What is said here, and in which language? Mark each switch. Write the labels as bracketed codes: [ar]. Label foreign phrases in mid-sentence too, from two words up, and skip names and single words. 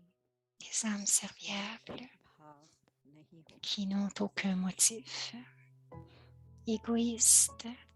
[fr] des âmes serviables [hi] भाव नहीं हो [fr] qui n'ont aucun motif, égoïstes.